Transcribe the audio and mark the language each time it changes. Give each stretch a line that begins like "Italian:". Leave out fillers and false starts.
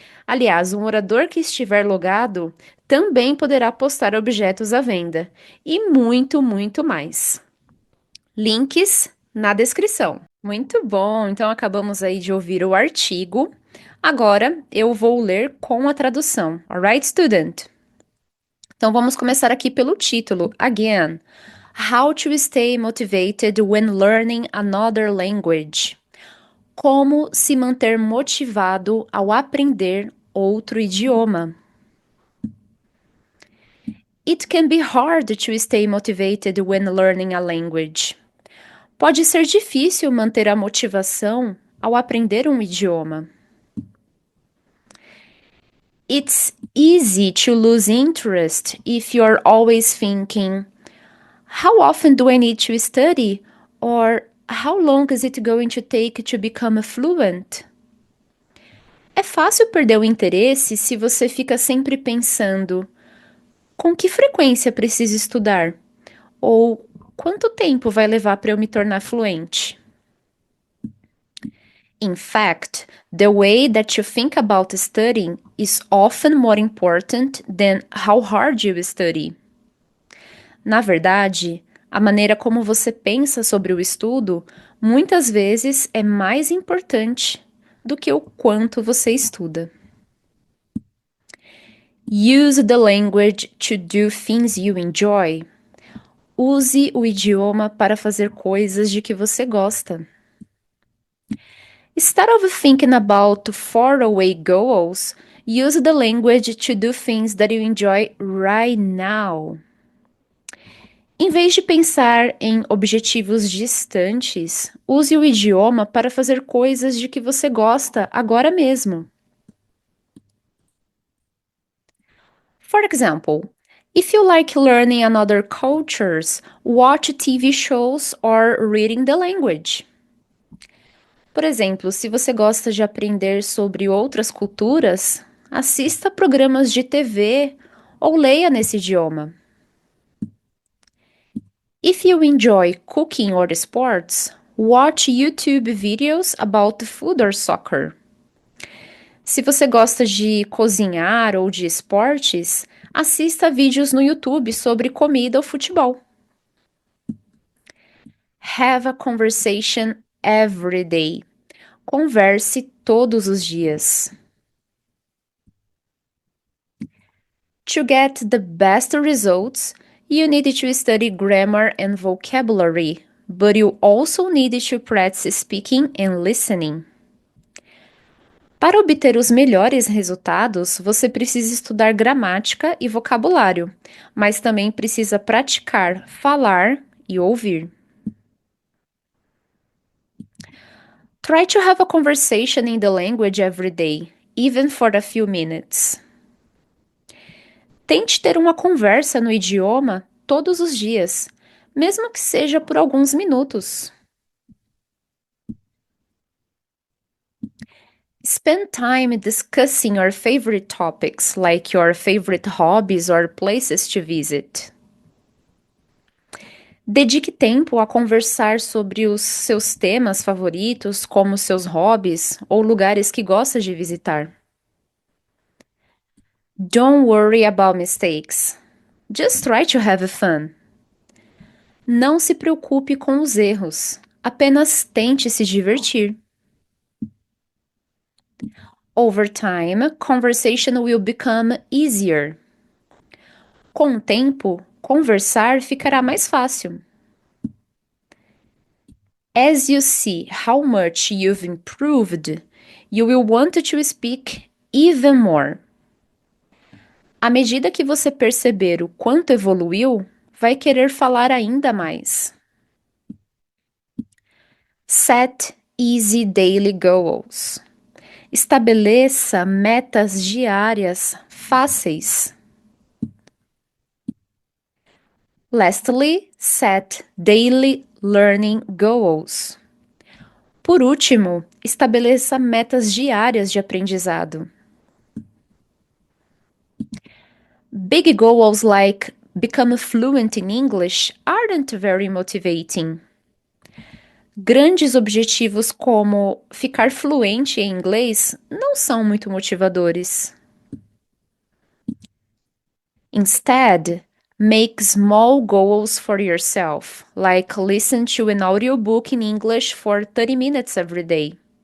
Portuguese: Aliás, o morador que estiver logado também poderá postar objetos à venda e muito, muito mais. Links na descrição. Muito bom! Então acabamos aí de ouvir o artigo. Agora eu vou ler com a tradução.
English: Alright, student?
Portuguese: Então vamos começar aqui pelo título.
English: Again. How to stay motivated when learning another language.
Portuguese: Como se manter motivado ao aprender outro idioma.
English: It can be hard to stay motivated when learning a language.
Portuguese: Pode ser difícil manter a motivação ao aprender um idioma.
English: It's easy to lose interest if you're always thinking, how often do I need to study? Or how long is it going to take to become fluent?
Portuguese: É fácil perder o interesse se você fica sempre pensando, com que frequência preciso estudar? Ou quanto tempo vai levar para eu me tornar fluente?
English: In fact, the way that you think about studying is often more important than how hard you study.
Portuguese: Na verdade, a maneira como você pensa sobre o estudo muitas vezes é mais importante do que o quanto você estuda.
English: Use the language to do things you enjoy.
Portuguese: Use o idioma para fazer coisas de que você gosta.
English: Instead of thinking about faraway goals, use the language to do things that you enjoy right now.
Portuguese: Em vez de pensar em objetivos distantes, use o idioma para fazer coisas de que você gosta agora mesmo.
English: For example, if you like learning another cultures, watch TV shows or reading the language.
Portuguese: Por exemplo, se você gosta de aprender sobre outras culturas, assista programas de TV ou leia nesse idioma.
English: If you enjoy cooking or sports, watch YouTube videos about food or soccer.
Portuguese: Se você gosta de cozinhar ou de esportes, assista vídeos no YouTube sobre comida ou futebol.
English: Have a conversation every day.
Portuguese: Converse todos os dias.
English: To get the best results, you need to study grammar and vocabulary, but you also need to practice speaking and listening.
Portuguese: Para obter os melhores resultados, você precisa estudar gramática e vocabulário, mas também precisa praticar falar e ouvir.
English: Try to have a conversation in the language every day, even for a few minutes.
Portuguese: Tente ter uma conversa no idioma todos os dias, mesmo que seja por alguns minutos.
English: Spend time discussing your favorite topics, like your favorite hobbies or places to visit.
Portuguese: Dedique tempo a conversar sobre os seus temas favoritos, como seus hobbies ou lugares que gosta de visitar.
English: Don't worry about mistakes. Just try to have fun.
Portuguese: Não se preocupe com os erros. Apenas tente se divertir.
English: Over time, conversation will become easier.
Portuguese: Com o tempo, conversar ficará mais fácil.
English: As you see how much you've improved, you will want to speak even more.
Portuguese: À medida que você perceber o quanto evoluiu, vai querer falar ainda mais.
English: Set easy daily goals.
Portuguese: Estabeleça metas diárias fáceis.
English: Lastly, set daily learning goals.
Portuguese: Por último, estabeleça metas diárias de aprendizado.
English: Big goals like become fluent in English aren't very motivating.
Portuguese: Grandes objetivos como ficar fluente em inglês não são muito motivadores.
English: Instead, make small goals for yourself, like listen to an audiobook in English for 30 minutes every day.